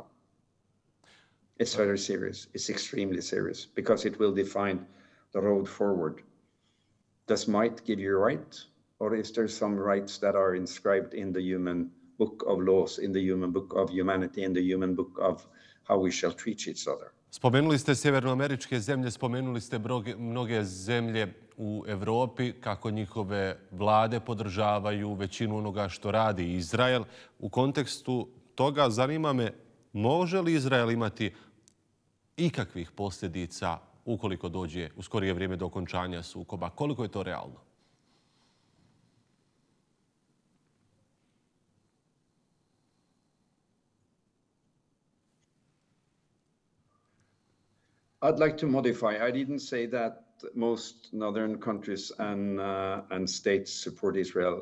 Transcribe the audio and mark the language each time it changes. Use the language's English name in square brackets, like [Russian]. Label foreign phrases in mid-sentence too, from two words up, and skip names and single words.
[English] It's very serious. It's extremely serious because it will define the road forward. Does might give you right, or is there some rights that are inscribed in the human book of laws, in the human book of humanity, in the human book of how we shall treat each other? [Bosnian] Spomenuli ste sjevernoameričke zemlje, spomenuli ste mnoge zemlje u Evropi, kako njihove vlade podržavaju većinu onoga što radi Izrael. U kontekstu toga zanima me, može li Izrael imati ikakvih posljedica ukoliko dođe u skorije vrijeme do okončanja sukoba? Koliko je to realno? [English] I'd like to modify. I didn't say that most northern countries and states support Israel.